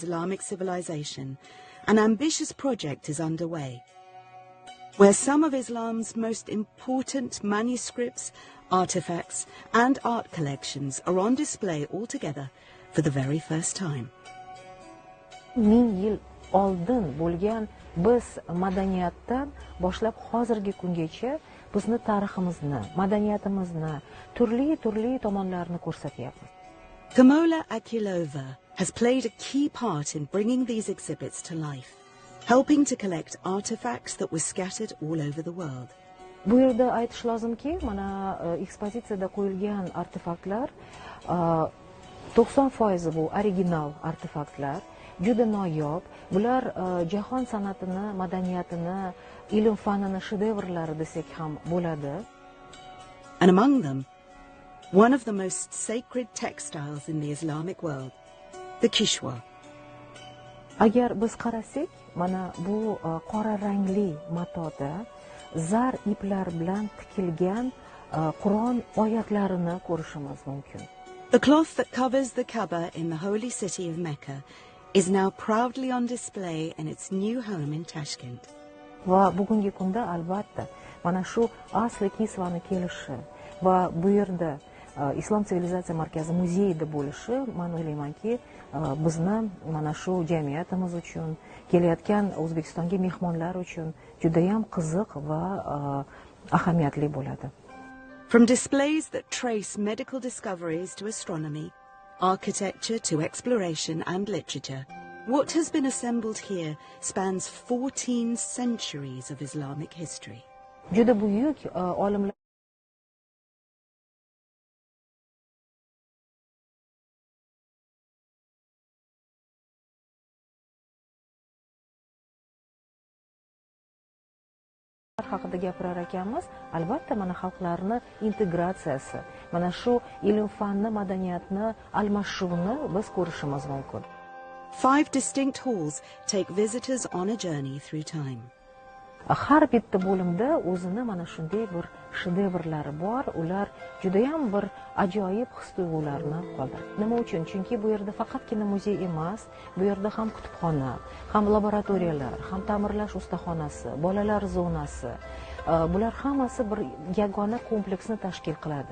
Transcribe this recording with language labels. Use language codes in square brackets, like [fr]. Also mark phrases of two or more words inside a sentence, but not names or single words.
[en] Islamic civilization, an ambitious project is underway, where some of Islam's most important manuscripts, artifacts, and art collections are on display all together for the very first time. [uz] 1000 yil oldin bo'lgan biz madaniyatdan boshlab hozirgi kungacha bizni tariximizni, madaniyatimizni, turli tomonlarini ko'rsatyapmiz. [en] Kamola Akilova has played a key part in bringing these exhibits to life, helping to collect artifacts that were scattered all over the world. [uz] Bu yerda aytish lozimki, mana ekspozitsiyada qo'yilgan artefaktlar 90% bu original artefaktlar, juda noyob. Bular jahon san'atini, madaniyatini, ilm fanini shedevrlari desak ham bo'ladi. [en] And among them, one of the most sacred textiles in the Islamic world, the kishwa. [uz] Agar biz qarasak, mana bu qora rangli matoda zar iplar bilan tikilgan Qur'on oyatlarini ko'rishimiz mumkin. [en] The cloth that covers the Kaaba in the holy city of Mecca is now proudly on display in its new home in Tashkent. [uz] Va bugungi kunda albatta mana shu asli kisvani kelishi va bu yerda Islom sivilizatsiya markazi muzeyida bo'lishi, men o'ylaymanki, bizni mana shu jamiyatimiz uchun, kelayotgan O'zbekistonga mehmonlar uchun juda ham qiziq va ahamiyatli bo'ladi. [en] From displays that trace medical discoveries to astronomy, architecture to exploration and literature, what has been assembled here spans 14 centuries of Islamic history. [uz] Juda buyuk olimlar haqida gapirar ekanmiz, albatta mana xalqlarni integratsiyasi, mana shu ilm fanni, madaniyatni almashuvini biz ko'rishimiz mumkin. [en] 5 distinct halls take visitors on a journey through time. [uz] Har bitta bo'limda o'zini mana shunday bir shedevrlari bor, ular juda ham bir ajoyib his-tuyg'ularni qoldiradi. Nima uchun? Chunki bu yerda faqatgina muzey emas, bu yerda ham kutubxona, ham laboratoriyalar, ham ta'mirlash ustaxonasi, bolalar zonasi, bular hammasi bir yagona kompleksni tashkil qiladi.